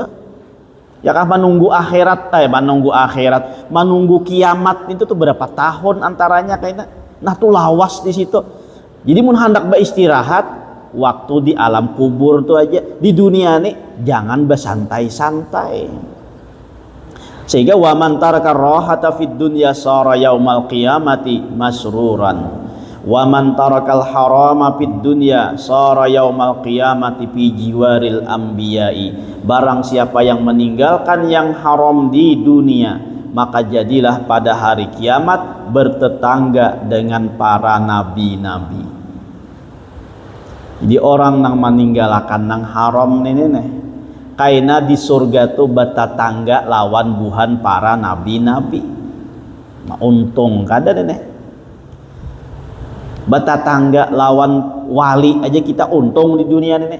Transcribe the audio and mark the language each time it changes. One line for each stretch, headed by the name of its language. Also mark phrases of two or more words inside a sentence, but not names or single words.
Banjar: Ya kan menunggu akhirat, menunggu kiamat itu tuh berapa tahun antaranya kayaknya. Nah tuh lawas di situ. Jadi mun hendak beristirahat waktu di alam kubur tuh aja. Di dunia nih jangan bersantai-santai.
Arabic: Sehingga ومن ترك الراحة في الدنيا صار يوم القيامة مسرورا. ومن ترك الحرام في الدنيا صار يوم القيامة في جوار الأنبياء.
Indonesian: Barang siapa yang meninggalkan yang haram di dunia, maka jadilah pada hari kiamat bertetangga dengan para nabi-nabi.
Banjar: Jadi orang nang meninggalkan nang haram nih kaina di surga tuh bertetangga lawan buhan para nabi-nabi. Untung kada nih. Bertetangga lawan wali aja kita untung di dunia ini.